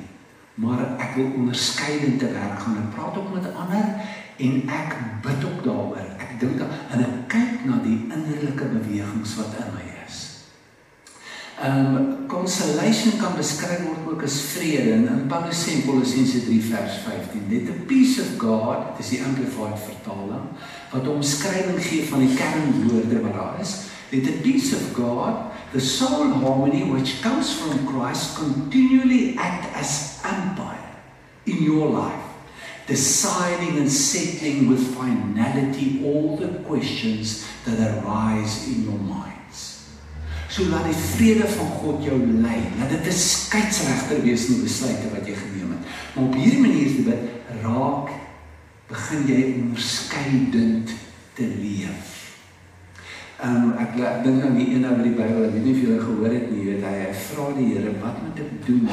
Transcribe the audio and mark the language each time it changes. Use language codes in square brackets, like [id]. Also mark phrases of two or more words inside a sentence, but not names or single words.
[af] Maar ek wil onderskeidend te werk gaan. Ek praat ook met ander en ek bid ook daaroor. Ek dink en ek kyk na die innerlike bewegings wat in my is. Consolation kan beskryf word ook as vrede. En Paulus sê in Kolossense 3 vers 15, [en] let the peace of God, [af] dit is die Amplified vertaling, wat omskrywing gee van die kernwoorde wat daar is. [en] Let the peace of God, the soul harmony which comes from Christ, continually act as umpire in your life. deciding and settling with finality all the questions that arise in your minds. [af] So laat die vrede van God jou lei, laat dit 'n skeieregter wees in die besluite wat jy geneem het. Maar op hierdie manier te bid, begin jy onderskeidend te leef. Ek dink aan die ene by die Bybel, ek weet nie of julle gehoor het nie, hy vra die Here, wat moet ek doen?